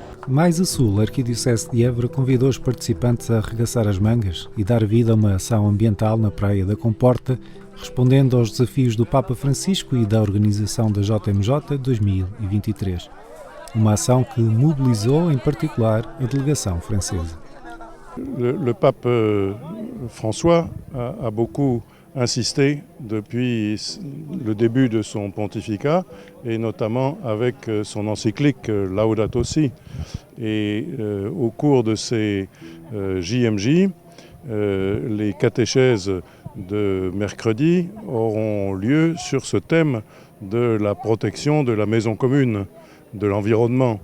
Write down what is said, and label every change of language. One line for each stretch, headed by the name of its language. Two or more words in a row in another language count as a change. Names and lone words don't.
Portuguese: Mais a sul, a Arquidiocese de Évora convidou os participantes a arregaçar as mangas e dar vida a uma ação ambiental na Praia da Comporta, respondendo aos desafios do Papa Francisco e da organização da JMJ 2023. Uma ação que mobilizou, em particular, a delegação francesa.
French: Le pape François a beaucoup insisté depuis le début de son pontificat et notamment avec son encyclique Laudato Si. Et au cours de ces JMJ, les catéchèses de mercredi auront lieu sur ce thème de la protection de la maison commune, de l'environnement.